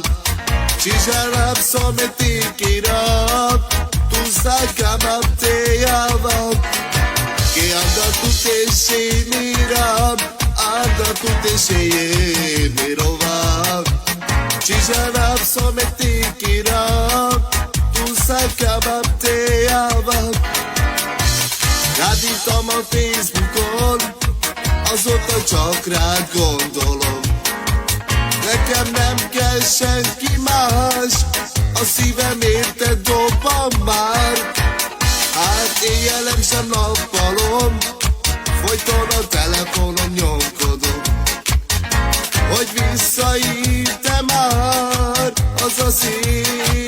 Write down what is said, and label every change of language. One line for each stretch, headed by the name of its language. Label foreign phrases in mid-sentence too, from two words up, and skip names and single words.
Romany: Čiža napso me tikiram, tu sakam te javam, i anda tu te šimiram, anda tu te šeje mirovam. Čiža napso me tikiram, tu sakam te javam.
Hungarian: Rád a Facebookon, azóta csak rád gondolom. Nekem nem kell senki más, a szívem érted dobban már. Hát éjjelem sem nappalom, folyton a telefonon nyomkodom, hogy visszaírt-e már az a szép